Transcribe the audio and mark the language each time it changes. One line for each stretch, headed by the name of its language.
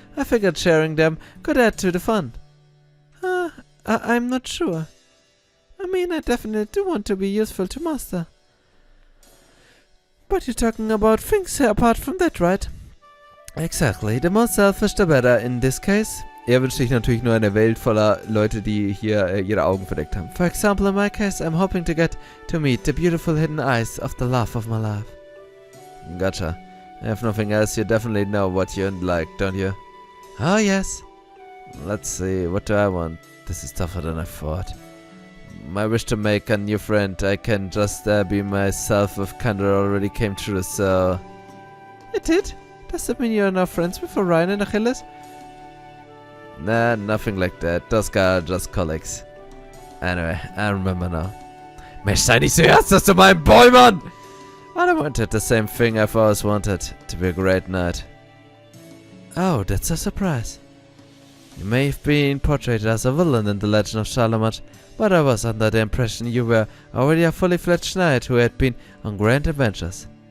English: I figured sharing them could add to the fun. I'm not sure. I mean, I definitely do want to be useful to Master. But you're talking about things apart from that, right? Exactly. The more selfish, the better in this case.
German: Er wünscht sich natürlich nur eine Welt voller Leute, die hier ihre Augen verdeckt haben.
English: For example, in my case, I'm hoping to get to meet the beautiful hidden eyes of the love of my life. Gotcha. If nothing else, you definitely know what you like, don't you? Oh, yes. Let's see, what do I want? This is tougher than I thought. My wish to make a new friend, I can just be myself with Kandor already came true, so... It did? Does that mean you're now friends with Orion and Achilles? Nah, nothing like that. Those guys are just colleagues. Anyway, I remember now.
German: Mensch, sei nicht so ernst, dass du mein Boy, Mann!
English: I wanted the same thing I've always wanted. To be a great knight. Oh, that's a surprise. You may have been portrayed as a villain in the Legend of Charlemagne, but I was under the impression you were already a fully fledged knight who had been on grand adventures.